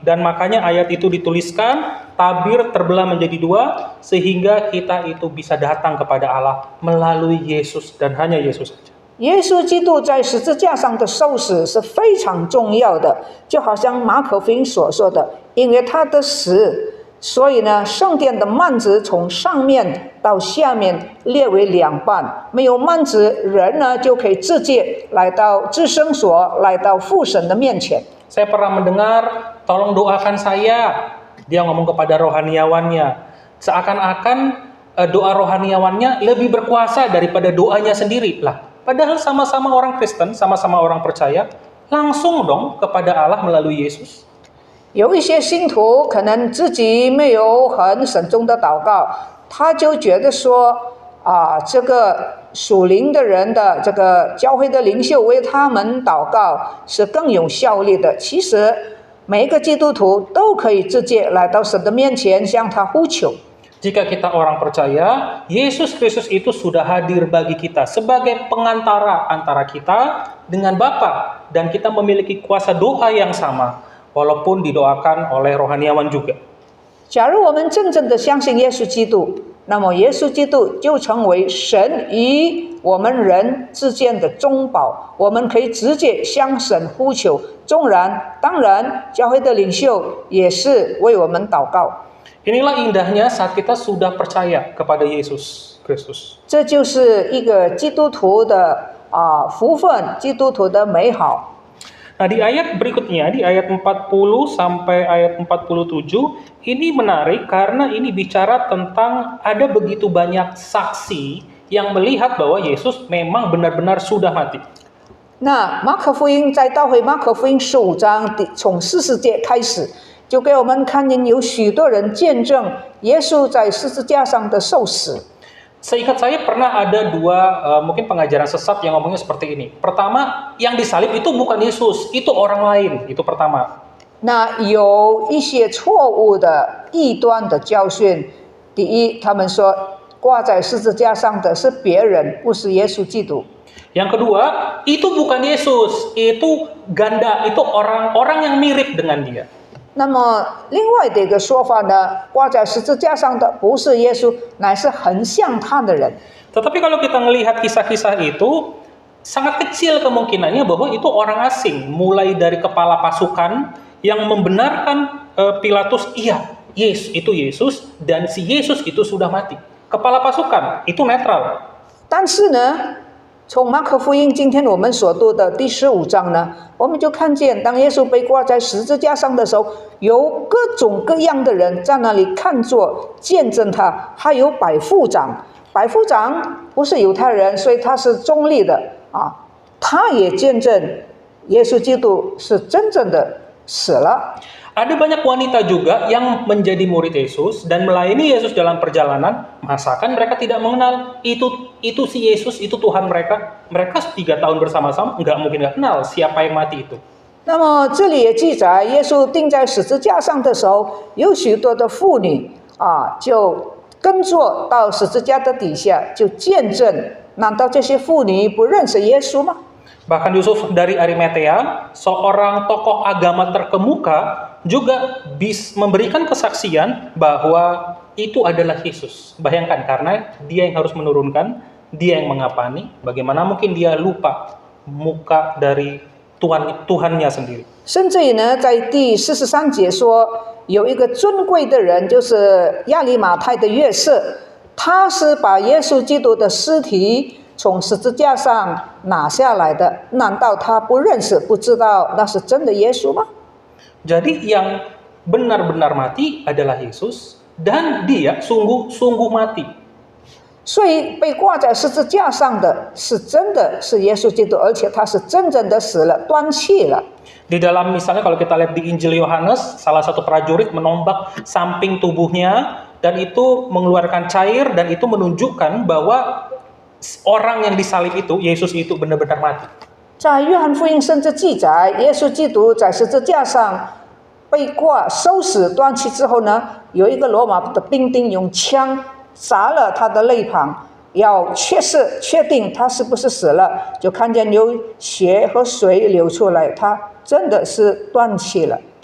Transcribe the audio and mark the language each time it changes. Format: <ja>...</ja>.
<id>Dan makanya ayat itu dituliskan, tabir terbelah menjadi dua, sehingga kita itu bisa datang kepada Allah melalui Yesus dan hanya Yesus saja.</id> <zh>耶稣基督在十字架上的受死是非常重要的，就好像马可福音所说的，因为他的死，所以呢，圣殿的幔子从上面到下面裂为两半，没有幔子，人呢就可以直接来到至圣所，来到父神的面前。</zh> <id>Saya pernah mendengar, tolong doakan saya. Dia ngomong kepada rohaniawannya. Seakan-akan doa rohaniawannya lebih berkuasa daripada doanya sendiri. Lah, padahal sama-sama orang Kristen, sama-sama orang percaya, langsung dong kepada Allah melalui Yesus.</id> <zh>有一些信徒可能自己没有很慎重的祷告，他就觉得说这个属灵的人的这个教会的领袖为他们祷告是更有效力的。其实每一个基督徒都可以直接来到神的面前向他呼求。</zh> <id>Jika kita orang percaya, Yesus Kristus itu sudah hadir bagi kita sebagai pengantara antara kita dengan Bapa, dan kita memiliki kuasa doa yang sama, walaupun didoakan oleh rohaniawan juga.</id> <zh>假如我们真正的相信耶稣基督，那么耶稣基督就成为神与我们人之间的中保，我们可以直接向神呼求。当然，教会的领袖也是为我们祷告。</zh> <id>Inilah indahnya saat kita sudah percaya kepada Yesus Kristus.</id> <zh>这就是一个基督徒的福分，基督徒的美好。</zh> <id>Nah, di ayat berikutnya, di ayat 40 sampai ayat 47, ini menarik karena ini bicara tentang ada begitu banyak saksi yang melihat bahwa Yesus memang benar-benar sudah mati.</id> <zh>那马可福音再到回马可福音15章从40节开始，就给我们看见有许多人见证耶稣在十字架上的受死。</zh> <id>Seingat saya pernah ada dua mungkin pengajaran sesat yang ngomongnya seperti ini. Pertama, yang disalib itu bukan Yesus, itu orang lain. Itu pertama.</id> <zh>那有一些错误的异端的教训。第一，他们说挂在十字架上的是别人，不是耶稣基督。</zh> <id>Yang kedua, itu bukan Yesus, itu ganda, itu orang-orang yang mirip dengan dia.</id> <zh>那么另外的一个说法呢，挂在十字架上的不是耶稣，乃是很像他的人。</zh> <id>Tetapi kalau kita melihat kisah-kisah itu, sangat kecil kemungkinannya bahwa itu orang asing, mulai dari kepala pasukan yang membenarkan Pilatus, iya, itu Yesus, dan si Yesus itu sudah mati. Kepala pasukan itu netral.</id> <zh>但是呢，从马可福音今天我们所读的第15章呢，我们就看见，当耶稣被挂在十字架上的时候，有各种各样的人在那里看作见证他，还有百夫长。百夫长不是犹太人，所以他是中立的啊，他也见证耶稣基督是真正的死了。</zh> <id>Ada banyak wanita juga yang menjadi murid Yesus dan melayani Yesus dalam perjalanan, masakan mereka tidak mengenal itu si Yesus, itu Tuhan mereka. Mereka 3 tahun bersama-sama, nggak mungkin nggak kenal siapa yang mati itu.</id> <zh>那么这里也记载，耶稣钉在十字架上的时候，有许多的妇女啊，就跟着到十字架的底下，就见证。难道这些妇女不认识耶稣吗？</zh> <id>Bahkan Yusuf dari Arimatea, seorang tokoh agama terkemuka, juga memberikan kesaksian bahwa itu adalah Yesus. Bayangkan, karena dia yang harus menurunkan, dia yang mengapani, bagaimana mungkin dia lupa muka dari Tuhannya sendiri.</id> <zh>甚至于呢，在第43节说，有一个尊贵的人，就是亚利马太的约瑟，他是把耶稣基督的尸体 从十字架上拿下来的，难道他不认识、不知道那是真的耶稣吗？</zh> <id>Jadi yang benar-benar mati adalah Yesus dan dia sungguh-sungguh mati.</id> <zh>所以被挂在十字架上的是真的是耶稣基督，而且他是真正的死了，断气了。</zh> <id>Di dalam misalnya kalau kita lihat di Injil Yohanes, salah satu prajurit menombak samping tubuhnya dan itu mengeluarkan cair dan itu menunjukkan bahwa orang yang disalib itu, Yesus itu benar-benar mati.</id> <zh>在约翰福音甚至记载，耶稣基督在十字架上被挂、受死、断气之后呢，有一个罗马的兵丁用枪砸了他的肋旁，要确定他是不是死了，就看见有血和水流出来，他真的是断气了。</zh>